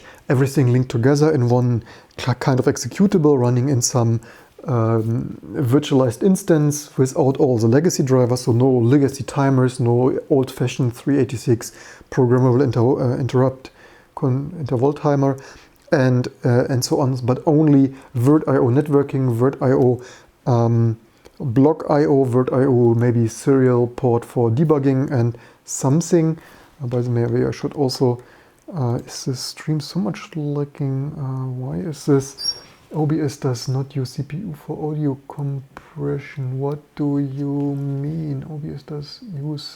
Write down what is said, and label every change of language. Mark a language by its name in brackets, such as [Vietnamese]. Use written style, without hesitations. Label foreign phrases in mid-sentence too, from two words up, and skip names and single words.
[English] everything linked together in one kind of executable running in some virtualized instance without all the legacy drivers, so no legacy timers, no old-fashioned 386 programmable interval timer, and so on, but only virt.io networking, virt.io block.io, virt.io maybe serial port for debugging and something. By the way, I should also, is this stream so much lagging? Why is this? OBS does not use CPU for audio compression. What do you mean? OBS does use...